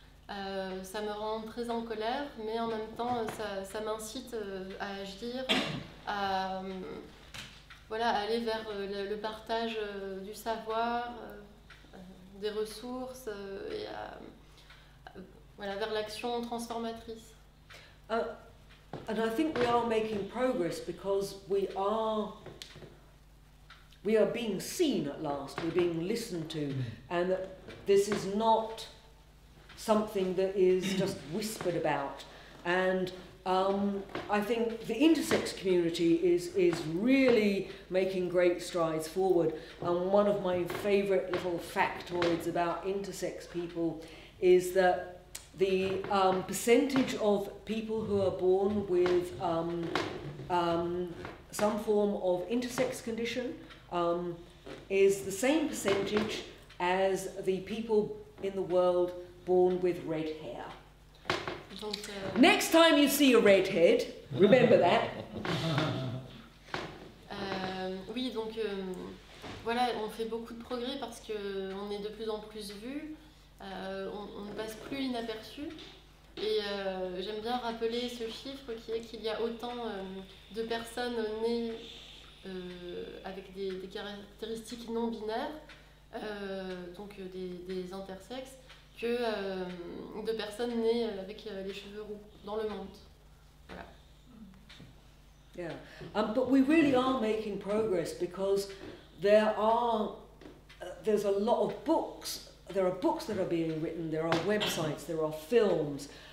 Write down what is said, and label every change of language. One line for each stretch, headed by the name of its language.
French: Ça me rend très en colère, mais en même temps ça m'incite à agir, à aller vers le partage du savoir, des ressources, et vers l'action transformatrice.
English: And I think we are making progress because we are being seen at last, we're being listened to, and that this is not something that is just whispered about. And I think the intersex community is really making great strides forward. And one of my favourite little factoids about intersex people is that the percentage of people who are born with some form of intersex condition is the same percentage as the people in the world born with red hair.
French: Donc,
English: Next time you see a redhead, remember that.
French: Oui, donc on fait beaucoup de progrès parce qu'on est de plus en plus vu, on ne passe plus inaperçu. Et j'aime bien rappeler ce chiffre qui est qu'il y a autant de personnes nées avec des caractéristiques non binaires, donc des intersexes, que de personnes nées avec les cheveux roux dans le monde. Voilà.
English: Yeah, but we really are making progress because there's a lot of books. There are books that are being written. There are websites. There are films.